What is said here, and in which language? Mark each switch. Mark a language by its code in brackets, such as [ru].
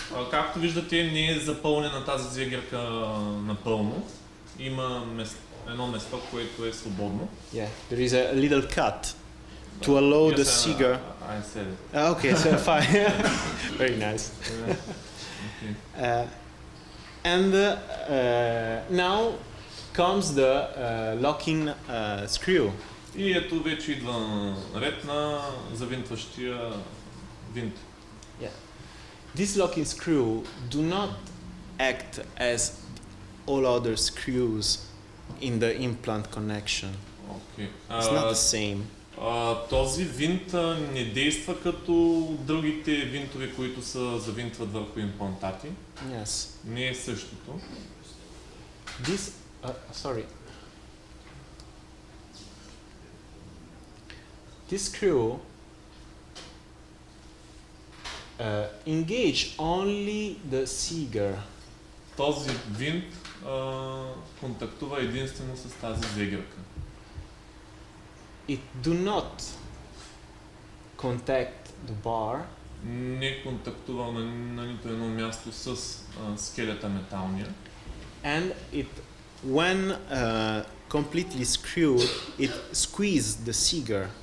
[bg] Както виждате, не е запълнена тази зегерка напълно. Има едно место, което е свободно. [en] Yeah, there is a little cut to allow the Seeger. I said it. Okay, so fine. Very nice. Okay. And now comes the locking screw. [bg] И ето вече идва ред на завинтващия винт. [en] This locking screw do not act as all other screws in the implant connection. Okay. It's not the same. [bg] Този винт не действа като другите винтове, които се завинтват върху имплантати. [en] Yes. [bg] Не е същото. [en] This, sorry. This screw engage only the Seeger. [bg] Този винт контактува единствено с тази зегерка. [en] It do not contact the bar. [bg] Не контактува на нито едно място с скелета металния. [en] And it, when completely screwed, it squeezes the Seeger.